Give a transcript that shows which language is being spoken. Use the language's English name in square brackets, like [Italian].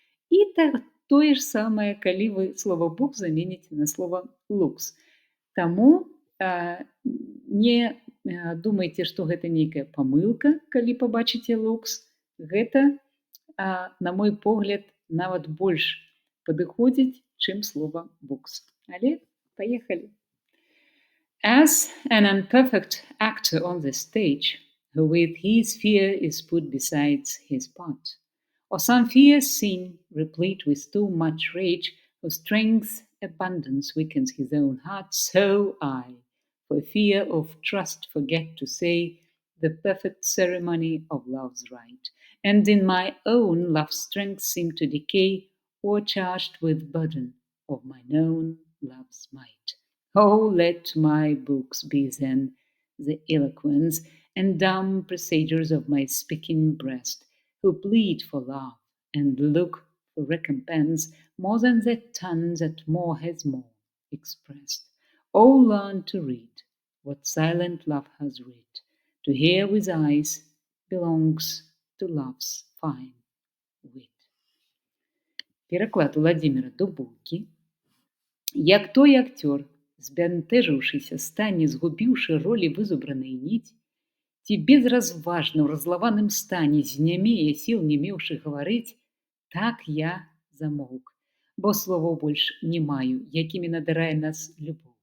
[Belarusian] І тое ж самае, калі вы слова букс заменіце на слова лукс. Таму не думайце, што гэта нейкая памылка, калі пабачыце лукс. Гэта, на мой погляд, нават больш падыходзіць, чым слова «букс». Але паехалі. [English] As an imperfect actor on the stage, who with his fear is put beside his part, or some fierce scene, replete with too much rage, whose strength's abundance weakens his own heart, so I, for fear of trust, forget to say the perfect ceremony of love's rite, and in my own love's strength seem to decay, o'ercharged with burden of mine own love's might. Oh, let my books be then the eloquence and dumb presagers of my speaking breast, who plead for love and look for recompense more than that tongue that more has more expressed. Oh, learn to read what silent love has read. To hear with eyes belongs to love's fine wit. [Belarusian] Пераклад Уладзіміра Дубоўкі. Як той актёр, збянтэжыўшыся стане, згубіўшы ролі вызубранай ніць, ці безразважна ў разлаваным стане знямее сіл не меўшы гаварыць, так я замоўк, бо словаў больш не маю, якімі надарае нас любоў.